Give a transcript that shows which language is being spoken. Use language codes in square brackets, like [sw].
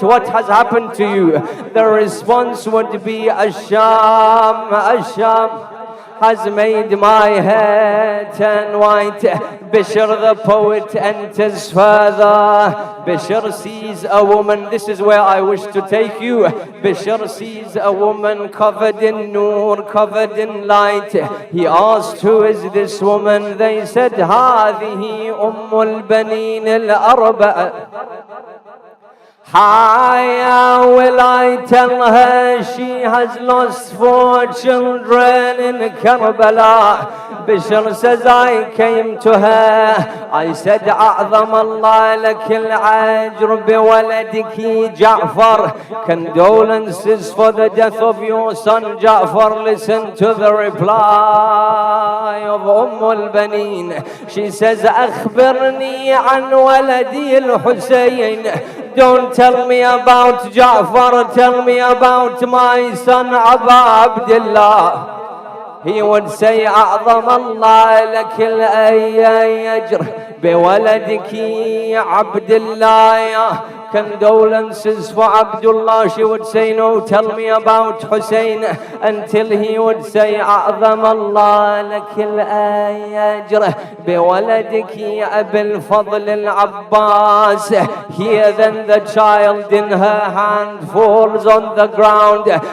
[en] What has happened to you? The response would be, Asham, Asham has made my hair turn white. Bishr the poet enters further. Bishr sees a woman. This is where I wish to take you. Bishr sees a woman covered in noor, covered in light. He asked, who is this woman? They said, [ar] هذه أم البنين الأربعة. [en] How will I tell her she has lost 4 children in Karbala? Bishr says, I came to her, I said, [ar] أعظم الله لك الأجر بولدك جعفر. [en] Condolences for the death of your son Ja'far. Listen to the reply of al-Banin. She says, [ar] أخبرني عن ولدي الحسين. [en] Don't tell me about Ja'far, tell me about my son Aba Abdullah. He would say, [ar] أعظم الله لك الأجر بولدك عبد الله. [en] Condolences for Abdullah. She would say, no, tell me about Hussein, until he would say, [ar] أعظم الله لك الأجر بولدك أبي الفضل العباس. [en] Here then the child in her hand falls on the ground.